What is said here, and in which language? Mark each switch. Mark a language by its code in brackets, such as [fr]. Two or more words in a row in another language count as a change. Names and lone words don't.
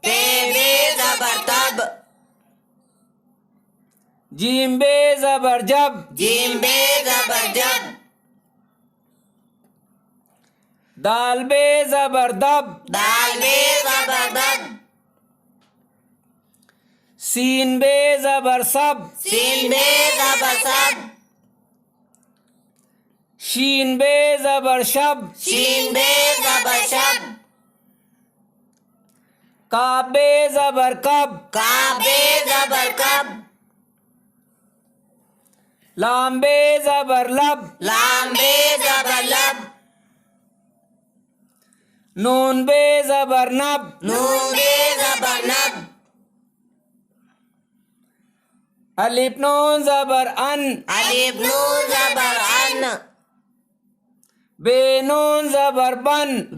[ur] جیم بے زبر جب، دال بے زبر دب، سین بے زبر سب, شین بے زبر شب، کاف بے زبر کب, لام بے زبر لب، نون بے زبر نب، الف نون زبر ان، بے نون زبر بن,